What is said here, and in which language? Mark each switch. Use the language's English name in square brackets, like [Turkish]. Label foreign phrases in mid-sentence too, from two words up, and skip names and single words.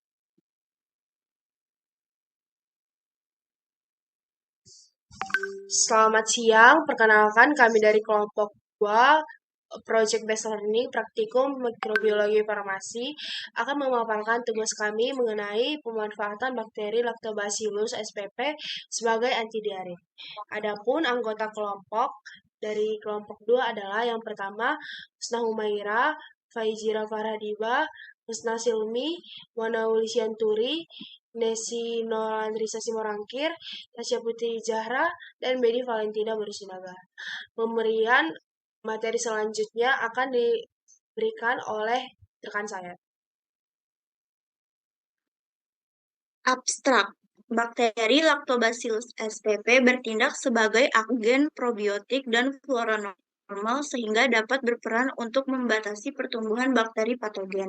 [Indonesian] Selamat siang, perkenalkan kami dari kelompok 2 [English] Project Based Learning [Indonesian] Praktikum Mikrobiologi Farmasi akan memaparkan tugas kami mengenai pemanfaatan bakteri Lactobacillus spp sebagai anti diare. Adapun anggota kelompok dari kelompok 2 adalah yang pertama Husna Humaira, Faizira Farhadiba, Husna Silmi, Wanauli Sianturi, Nesi Nolandrisa Simorangkir, Tasya Putri Zahra, dan Bedi Valentina Bersinaga. Pemberian materi selanjutnya akan diberikan oleh rekan saya. Abstrak. Bakteri Lactobacillus spp bertindak sebagai agen probiotik dan flora normal sehingga dapat berperan untuk membatasi pertumbuhan bakteri patogen.